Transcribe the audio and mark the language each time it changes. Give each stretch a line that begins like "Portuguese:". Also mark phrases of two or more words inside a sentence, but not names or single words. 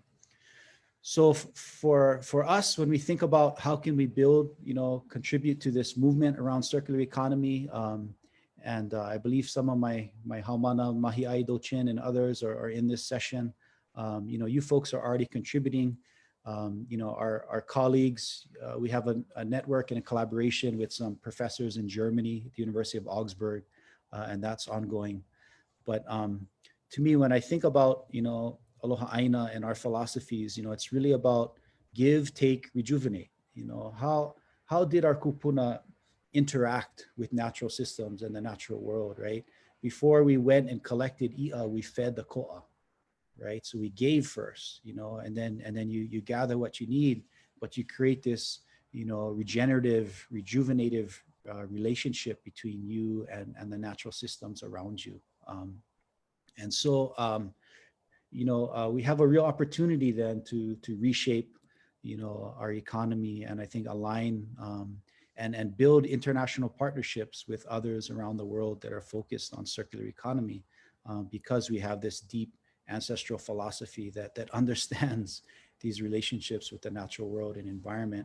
English: So for us, when we think about how can we build, contribute to this movement around circular economy, and I believe some of my Haumāna, Mahi'ai Dochin, and others are in this session. You folks are already contributing. Our colleagues, we have a network and a collaboration with some professors in Germany at the University of Augsburg, and that's ongoing. But to me, when I think about,
Hawaiian: Aloha ʻāina
English: and our philosophies, it's really about give, take, rejuvenate. How did our kupuna interact with natural systems and the natural world, right? Before we went and collected ʻiʻa, we fed the ko'a, right? So we gave first, and then you gather what you need, but you create this, regenerative, rejuvenative relationship between you and the natural systems around you. And so, we have a real opportunity then to reshape, our economy, and I think align and build international partnerships with others around the world that are focused on circular economy, because we have this deep ancestral philosophy that understands these relationships with the natural world and environment.